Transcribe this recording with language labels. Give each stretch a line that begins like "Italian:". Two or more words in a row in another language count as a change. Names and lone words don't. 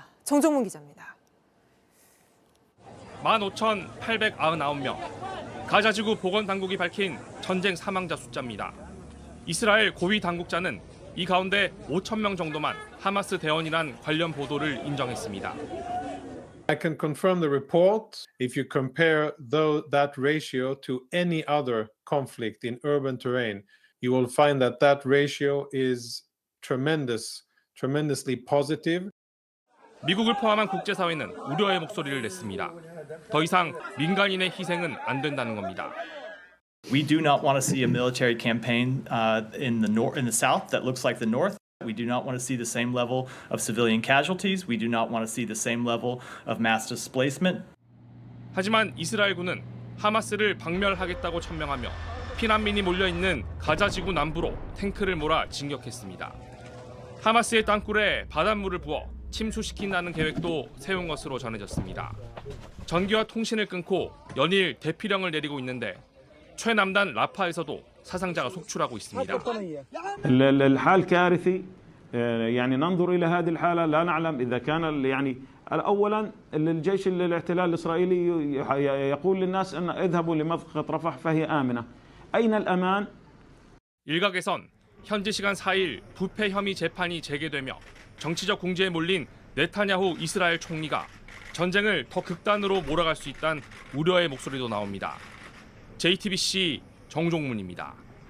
Korean: 정종문 기자입니다. 15,899명. 가자 지구 보건당국이 밝힌 전쟁 사망자 숫자입니다. 이스라엘 고위 당국자는 이 가운데 5,000명 정도만 하마스 대원이란 관련 보도를 인정했습니다.
English: I can confirm the report. If you compare that ratio to any other conflict in urban terrain, you will find that ratio is tremendously positive.
Korean: 미국을 포함한 국제사회는 우려의 목소리를 냈습니다. 더 이상 민간인의 희생은 안 된다는 겁니다.
English: We do not want to see a military campaign in the south that looks like the north. We do not want to see the same level of civilian casualties. We do not want to see the same level of mass displacement.
Korean: 하지만 이스라엘군은 하마스를 박멸하겠다고 천명하며 피난민이 몰려있는 가자 지구 남부로 탱크를 몰아 진격했습니다. 하마스의 땅굴에 바닷물을 부어 침수시킨다는 계획도 세운 것으로 전해졌습니다. 전기와 통신을 끊고 연일 대피령을 내리고 있는데 최남단 라파에서도 사상자가 속출하고 있습니다.
Arabic: الحال كارثي يعني ننظر إلى هذه الحالة لا نعلم إذا كان يعني أولا الجيش الاحتلال الإسرائيلي يقول للناس أن اذهبوا لمنطقة رفح فهي آمنة. أين الأمان؟
Korean: 일각에선 현지 시간 4일 부패 혐의 재판이 재개되며 정치적 궁지에 몰린 네타냐후 이스라엘 총리가 전쟁을 더 극단으로 몰아갈 수 있다는 우려의 목소리도 나옵니다. JTBC 정종문입니다.